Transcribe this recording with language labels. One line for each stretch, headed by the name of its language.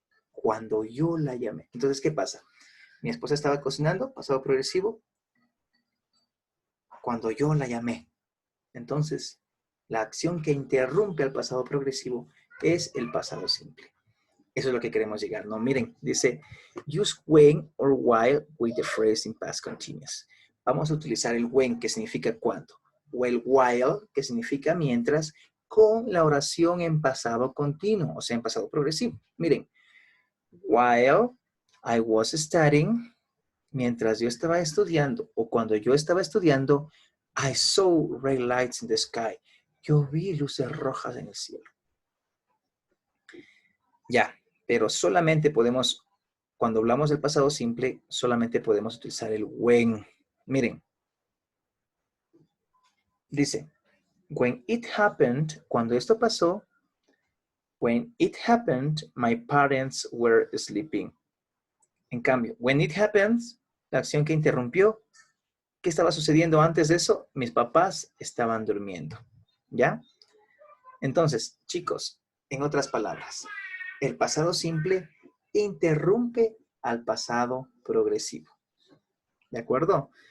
Spanish: Cuando yo la llamé. Entonces, ¿qué pasa? Mi esposa estaba cocinando, pasado progresivo, cuando yo la llamé. Entonces, la acción que interrumpe al pasado progresivo es el pasado simple. Eso es lo que queremos llegar, ¿no? Miren, dice,
English: use when or while with the phrase in past continuous.
Spanish: Vamos a utilizar el when, que significa cuando, o el while, que significa mientras, con la oración en pasado continuo, o sea, en pasado progresivo. Miren,
English: while I was studying,
Spanish: mientras yo estaba estudiando,
English: o cuando yo estaba estudiando, I saw red lights in the sky.
Spanish: Yo vi luces rojas en el cielo. Ya, pero solamente podemos, cuando hablamos del pasado simple, solamente podemos utilizar el when. Miren, dice,
English: when it happened,
Spanish: cuando esto pasó,
English: when it happened, my parents were sleeping.
Spanish: En cambio,
English: when it happens,
Spanish: la acción que interrumpió, ¿qué estaba sucediendo antes de eso? Mis papás estaban durmiendo, ¿ya? Entonces, chicos, En otras palabras, el pasado simple interrumpe al pasado progresivo. ¿De acuerdo?